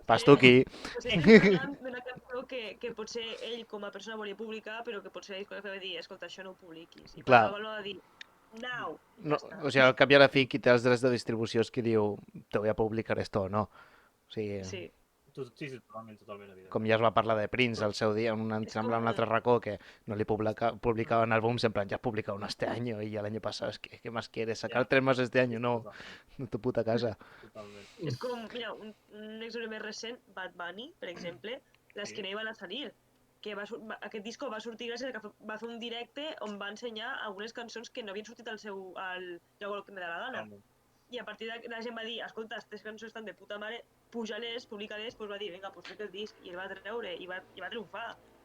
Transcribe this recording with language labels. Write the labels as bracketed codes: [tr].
[ca] Pastuqui. estem parlant d'una cançó que potser ell com a persona volia publicar, però que potser ell va dir, escolta, això no ho publiquis. I Clar. va dir, now. No, o sigui, al cap i a la fi, qui té els drets de distribució és qui diu [es] te voy a publicar esto o no. [ca] O sigui, Sí. Sí, totalment, evident. com ja es va parlar de Prince al seu dia, em sembla un altre racó que no li [es] publicaban álbums en plan, ya has publicado uno este año y el año pasado, es que, ¿qué más quieres? Sacar 3 más este año, no, de tu puta casa. [ca] Totalment. És com, mira, un exemple més recent, Bad Bunny, per exemple, les que no hi van a salir. Que aquest disco va sortir gràcies a que va fer un directe on va ensenyar algunes cançons que no havien sortit al Jo hago lo que me da la gana. I a partir de la gent va dir, escolta, aquestes cançons estan de puta mare, puja-les, publica-les, doncs va dir, vinga, pues trec el disc, i el va treure, i va triomfar.